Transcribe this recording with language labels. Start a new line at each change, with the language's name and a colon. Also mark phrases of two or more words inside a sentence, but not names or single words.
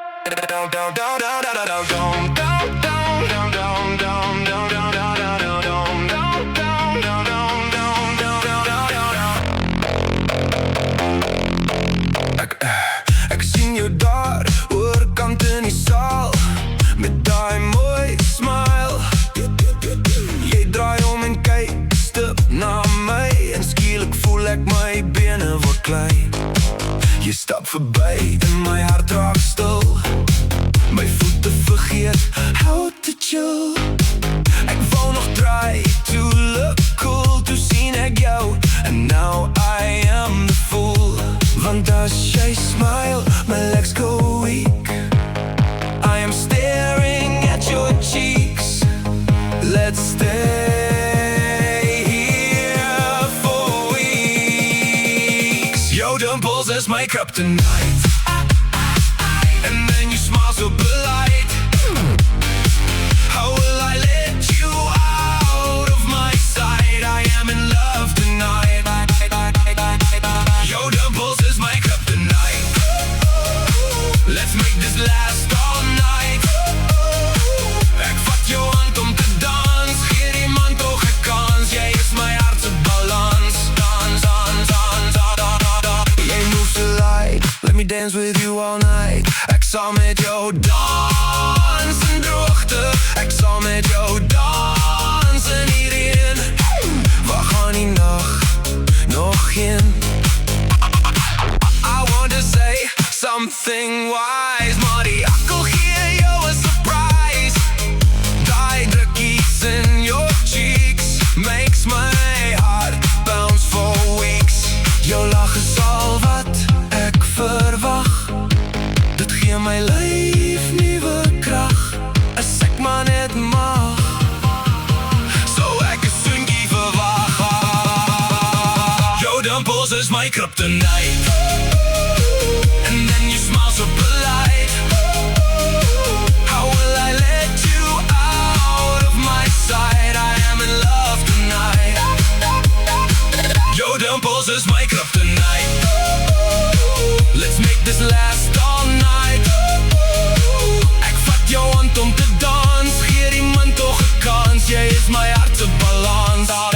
Afrikaans: Ek sien jou daar oorkant in die saal met daai mooi smile. Jy draai om en kyk stip na my en skielik voel ek my bene word klein. Jy stap verby en my hart raak stil. My voete vergeet
English: how to chill.
Afrikaans: Ek wou nog
English: try to look cool,
Afrikaans: toe sien ek jou
English: and now I am the fool.
Afrikaans: Want as jy
English: smile, my legs go weak. I am staring at your cheeks. Let's stay here for weeks. Your dimples is my kryptonite, and then you smile so polite. How will I let you out of my sight? I am in love tonight. Your dimples is my kryptonite. Let's make this last all night.
Afrikaans: Ek vat jou hand om te dans, gee die man toch 'n kans. Jy is my hart se balans. Dans, dans, dans, dans, dans, dans.
English: Jy move so light, let me dance with you all night.
Afrikaans: Ek sal met jou dans in droogte. Ek sal met jou dans in die reën. Waar gaan die nag nog heen?
English: I want to say something wise,
Afrikaans: maar die akkel gee jou 'n surprise. Die drukkies in
English: your cheeks makes my heart bounce for weeks.
Afrikaans: Jou lach is al wat ek verwag. Dit gee my lyf nuwe krag, as ek maar net mag. So ek is soentjie verwag.
English: Jou dimples is my kryptonite, and then you smile so polite. How will I let you out of my sight? I am in love tonight. Your dimples is my kryptonite. Let's make this last all night.
Afrikaans: Ek vat jou hand om te dans, gee die man toch 'n kans. Jy is my hart se balans.